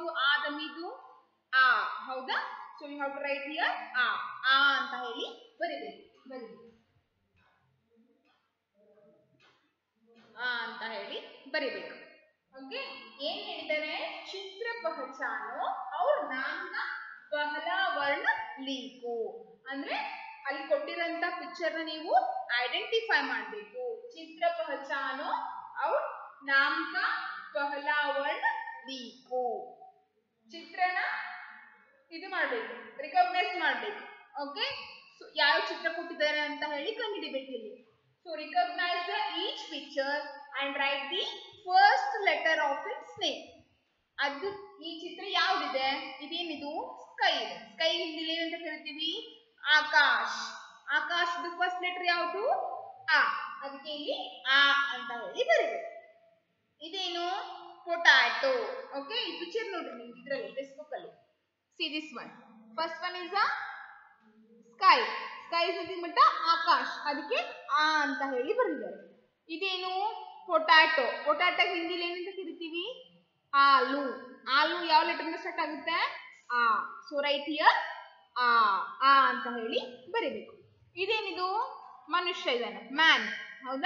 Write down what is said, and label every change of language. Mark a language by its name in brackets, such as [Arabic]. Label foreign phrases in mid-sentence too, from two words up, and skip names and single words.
[Kannada] ಆದಮಿದು ಆ. ಹೌದಾ? [English] so you have to write here ಆ. [Kannada] ಆ ಅಂತ ಹೇಳಿ ಬರಿಬೇಕು. ಆ ಅಂತ ಹೇಳಿ ಬರಿಬೇಕು. ಓಕೆ, ಏನ್ ಹೇಳಿದ್ದಾರೆ? [Hindi] चित्र पहचानो और नाम का पहला वर्ण लिखो. [Kannada] ಅಂದ್ರೆ ಅಲ್ಲಿ ಕೊಟ್ಟಿರಂತ ಪಿಕ್ಚರ್ ನ ನೀವು ಐಡೆಂಟಿಫೈ ಮಾಡಬೇಕು. [Hindi] चित्र पहचानो और नाम का पहला वर्ण लिखो. [Kannada] ಚಿತ್ರನ ಇದು ಮಾಡಬೇಕು, ರಿಕಗ್ನೈಸ್ ಮಾಡಬೇಕು. ಓಕೆ, ಸೊ ಯಾವ ಚಿತ್ರ ಕೊಟ್ಟಿದ್ದಾರೆ ಅಂತ ಹೇಳಿ ಕಂಡುಹಿಡಿಬೇಕು ಇಲ್ಲಿ. [English] so recognise the each picture and write the first letter of its name. [Kannada] ಅದು ಈ ಚಿತ್ರ ಯಾವ್ದಿದೆ? ಇದೇನಿದು? ಸ್ಕೈ. ಸ್ಕೈ ಹಿಂದಿಲಿ ಏನಂತ ಕರಿತೀವಿ? ಆಕಾಶ್. ಆಕಾಶದ [English] first letter [Kannada] ಯಾವುದು? ಆ. ಅದಕ್ಕೆ ಇಲ್ಲಿ ಆ ಅಂತ ಹೇಳಿ ಬರೀಬೇಕು. ಇದೇನು? ಪೊಟ್ಯಾಟೊ. ಓಕೆ, ಈ ಪಿಕ್ಚರ್ ನೋಡ್ರಿ. [English] See this one. First one is a sky. Sky is nothing but ಆಕಾಶ್. [Kannada] ಅದಕ್ಕೆ ಆ ಅಂತ ಹೇಳಿ ಬರೆದಿದ್ದಾರೆ. ಇದೇನು ಪೊಟ್ಯಾಟೊ. ಪೊಟ್ಯಾಟೊ ಹಿಂದಿಲಿ ಏನಂತ ಕರಿತೀವಿ? ಆಲೂ. ಆಲೂ ಯಾವ ಲೆಟರ್ ಇಂದ ಸ್ಟಾರ್ಟ್ ಆಗುತ್ತೆ? ಆ. [English] so write here [Kannada] ಆ ಅಂತ ಹೇಳಿ ಬರೀಬೇಕು. ಇದೇನಿದು? ಮನುಷ್ಯ ಇದ್ದಾನೆ, ಮ್ಯಾನ್. ಹೌದಾ?